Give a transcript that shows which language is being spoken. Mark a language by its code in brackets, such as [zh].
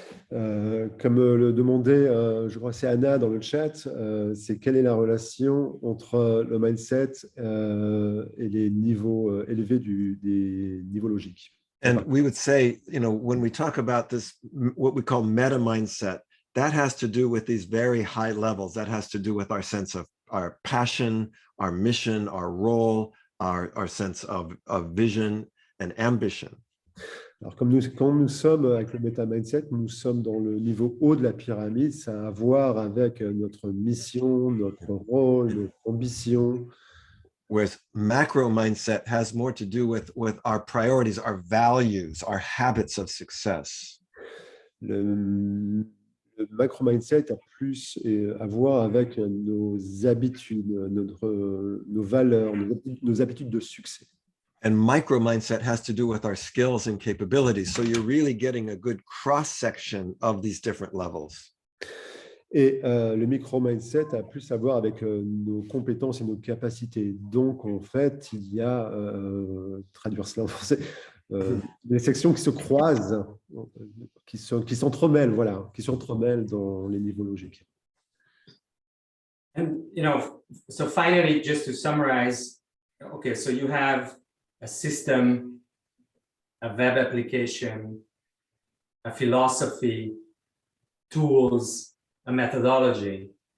[fr] Comme le demandait, je crois que c'est Anna dans le chat, c'est quelle est la relation entre le mindset et les niveaux élevés des niveaux logiques. [en] And we would say, when we talk about this, what we call meta mindset, that has to do with these very high levels. That has to do with our sense of our passion, our mission, our role, our sense of vision and ambition. [fr] Alors, quand nous sommes avec le meta-mindset, nous sommes dans le niveau haut de la pyramide, ça a à voir avec notre mission, notre rôle, notre ambition. [en] Whereas macro mindset has more to do with our priorities, our values, our habits of success. [fr] Le macro-mindset a plus à voir avec nos habitudes, nos valeurs, nos habitudes de succès. [en] And micro mindset has to do with our skills and capabilities. So you're really getting a good cross-section of these different levels. [fr] Et le micro-mindset a plus à voir avec nos compétences et nos capacités. Donc, en fait, il y a, traduire cela en français, des sections qui se croisent, qui s'entremêlent, voilà, qui s'entremêlent dans les niveaux logiques. [en] And, so finally, just to summarize, okay, so you have a system, a web application, a philosophy, tools, a methodology.